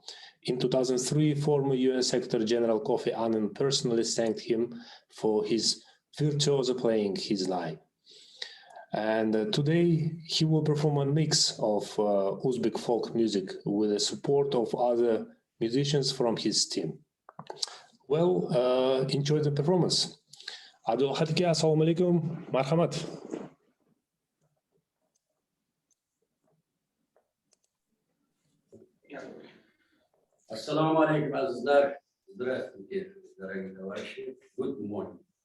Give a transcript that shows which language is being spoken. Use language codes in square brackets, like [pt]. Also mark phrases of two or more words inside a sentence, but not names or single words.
[en] In 2003, former UN Secretary General Kofi Annan personally thanked him for his virtuoso playing his nai. And today he will perform a mix of Uzbek folk music with the support of other musicians from his team. Well, enjoy the performance. [uz] Abdulahad Ki, [ar] السلام عليكم, [uz] marhamat. [ar] السلام عليكم, [uz] azizlar. [ru] Здравствуйте, дорогие товарищи. [en] Good morning.